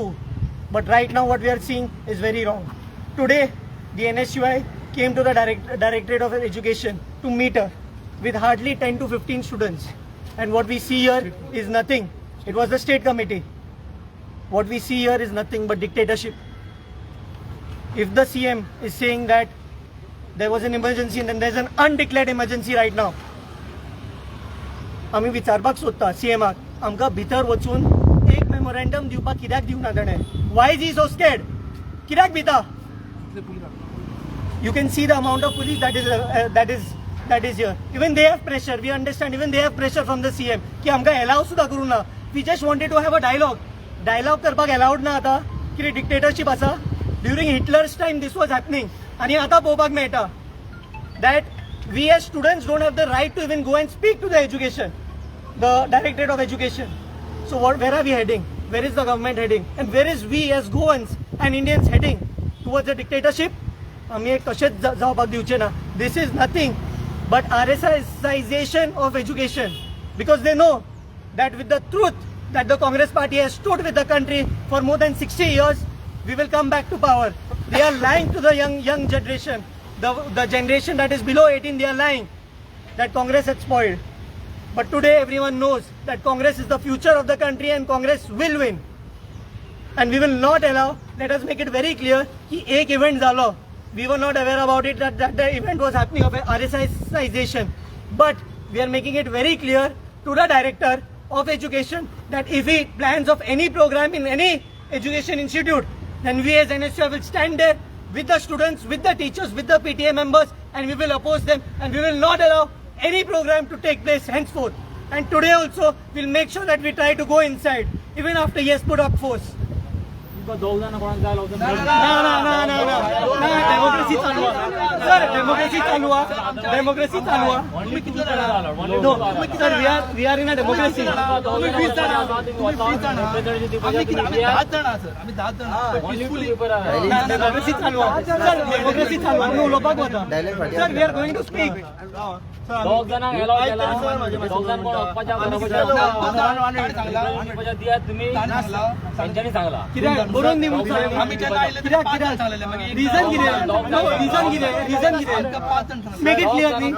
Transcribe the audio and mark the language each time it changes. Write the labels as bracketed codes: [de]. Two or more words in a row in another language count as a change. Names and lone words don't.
[en] But right now what we are seeing is very wrong. Today the NSUI came to the Directorate of Education to meet her with hardly 10 to 15 students. And what we see here is nothing. It was the state committee. What we see here is nothing but dictatorship. If the CM is saying that there was an emergency and then there's an undeclared emergency right now, [kok] आम्ही विचारपाक सोदता CMाक, आमकां भितर वचून एक मेमोरेंडम दिवपाक कित्याक दिवना ताणें? [en] Why is he so scared? [kok] कित्याक भिता? [en] You can see the amount of police that is here. Even they have pressure. We understand. Even they have pressure from the CM. [kok] कि आमकां allow सुद्धा करूं ना. [en] We just wanted to have a dialogue. [kok] Dialogue करपाक allowed ना आता. कितें dictatorship आसा? [en] During Hitler's time this was happening. [kok] आणि आता पळोवपाक मेळटा [en] that we as students don't have the right to even go and speak to the education, the Directorate of Education. So where are we heading? Where is the government heading? And where is we as Goans and Indians heading? Towards a dictatorship? [kok] आम्ही एक कशेंच जावपाक दिवचे ना. [en] This is nothing but RSSization of education, because they know that with the truth that the Congress party has stood with the country for more than 60 years, we will come back to power. They are lying to the young generation. The generation that is below 18, they are lying that Congress had spoiled. But today everyone knows that Congress is the future of the country and Congress will win. And we will not allow, let us make it very clear, [kok] कि एक event झालो. [en] We were not aware about it that the event was happening of RSSization. But we are making it very clear to the Director of Education that if he plans of any program in any education institute, then we as NSU will stand there with the students, with the teachers, with the PTA members, and we will oppose them, and we will not allow any program to take place henceforth. And today also, we'll make sure that we try to go inside, even after he has put up force. [kok] डेमोक्रेसी चालू सर, डेमोक्रेसी चालू डेमोक्रेसी चालू सर. [en] we are in a democracy. [kok] डेमोक्रेसी चालू सर, डेमोक्रेसी चालू आम्ही उलोवपाक वता सर. [en] we are going to speak. [kok] दोग जाणांक एलाव केला, दोग जाण कोण वचपाच्या तुम्ही तेंच्यांनी सांगला कित्याक बरोवन दी म्हणून आम्ही जेन्ना आयले तेन्ना पांच जाण सांगलेले. मागीर रिजन कितें? रिजन कितें? [en] make it clear [kok] न्ही.